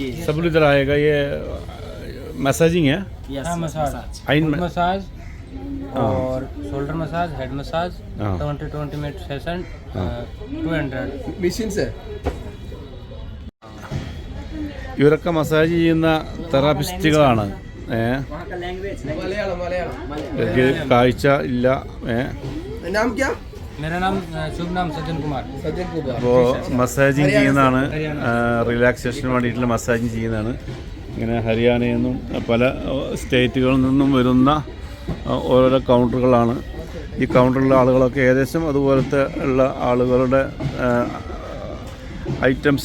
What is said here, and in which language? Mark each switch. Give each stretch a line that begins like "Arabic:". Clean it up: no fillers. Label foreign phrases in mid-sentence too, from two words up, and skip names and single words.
Hindi: सब लोग इधर आएगा. ये मसाजिंग है? मसाज, मसाज और
English: shoulder massage, head massage, 20 minute session,
Hindi: 200
Malayalam: മെഷീൻസ്. ഇവരൊക്കെ മസാജ് ചെയ്യുന്ന തെറാപ്പിസ്റ്റുകളാണ്. കാഴ്ച ഇല്ല.
Hindi: नाम क्या? मेरा नाम शुभ नाम सज्जन कुमार.
Malayalam: അപ്പോൾ മസാജിങ് ചെയ്യുന്നതാണ്. റിലാക്സേഷന് വേണ്ടിയിട്ടുള്ള മസാജിങ് ചെയ്യുന്നതാണ്. ഇങ്ങനെ ഹരിയാനയിൽ നിന്നും പല സ്റ്റേറ്റുകളിൽ നിന്നും വരുന്ന ഓരോരോ കൗണ്ടറുകളാണ്. ഈ കൗണ്ടറിലുള്ള ആളുകളൊക്കെ ഏകദേശം അതുപോലത്തെ ഉള്ള ആളുകളുടെ ഐറ്റംസ്.